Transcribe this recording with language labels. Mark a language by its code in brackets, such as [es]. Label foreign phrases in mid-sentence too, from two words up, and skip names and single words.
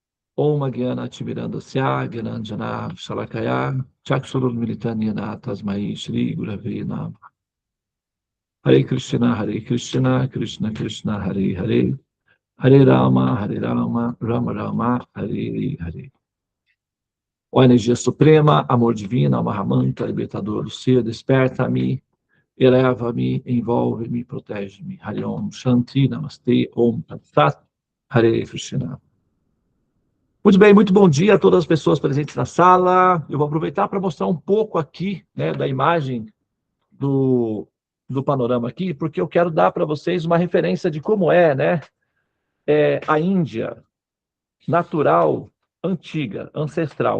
[sa] ॐ ज्ञान तिमिरान्धस्य ज्ञानाञ्जन शलाकया चक्षुरुन् मीलितं येन तस्मै श्री गुरवे नमः. हरे कृष्ण, कृष्ण कृष्ण, हरे हरे, हरे राम, राम राम, हरे हरे. [pt] Ó energia suprema, amor divino, Mahamanta, libertador do ser, desperta-me, eleva-me, envolve-me, protege-me. [sa] हरे ॐ शान्ति, नमस्ते, ॐ तत् सत्, हरे कृष्ण. [pt] Muito bem, muito bom dia a todas as pessoas presentes na sala. Eu vou aproveitar para mostrar um pouco aqui, né, da imagem do panorama aqui, porque eu quero dar para vocês uma referência de como é, né, a Índia natural, antiga, ancestral.